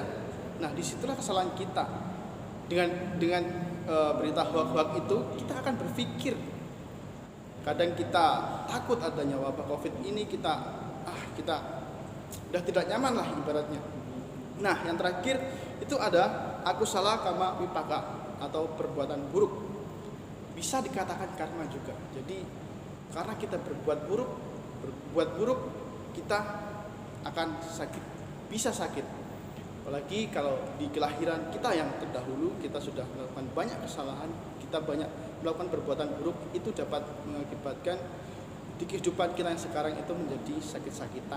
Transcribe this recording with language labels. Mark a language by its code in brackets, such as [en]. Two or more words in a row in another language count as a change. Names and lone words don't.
[id] Nah, disitulah kesalahan kita. Dengan berita hoax itu, kita akan berpikir. Kadang kita takut adanya wabah COVID ini, kita udah tidak nyaman lah ibaratnya. Nah, yang terakhir itu ada [pi] akusala kama vipaka [id] atau perbuatan buruk. Bisa dikatakan karma juga. Jadi karena kita berbuat buruk, kita akan sakit, bisa sakit. Apalagi kalau di kelahiran kita yang terdahulu kita sudah melakukan banyak kesalahan, kita banyak melakukan perbuatan buruk, itu dapat mengakibatkan di kehidupan kita yang sekarang itu menjadi sakit-sakitan.